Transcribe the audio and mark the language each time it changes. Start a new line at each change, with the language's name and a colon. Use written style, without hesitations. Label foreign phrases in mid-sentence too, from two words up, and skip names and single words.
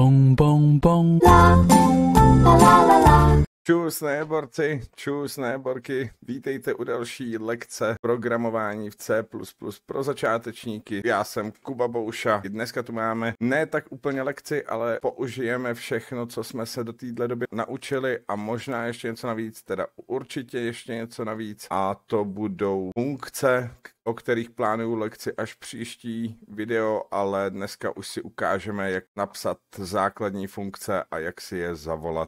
Czech: Bong, bong, bong. La, la, la, la, la. Čus neborci, čus neborky, vítejte u další lekce programování v C++ pro začátečníky. Já jsem Kuba Bouša. Dneska tu máme ne tak úplně lekci, ale použijeme všechno, co jsme se do téhle doby naučili a možná ještě něco navíc, teda určitě ještě něco navíc a to budou funkce, o kterých plánuju lekci až příští video, ale dneska už si ukážeme, jak napsat základní funkce a jak si je zavolat.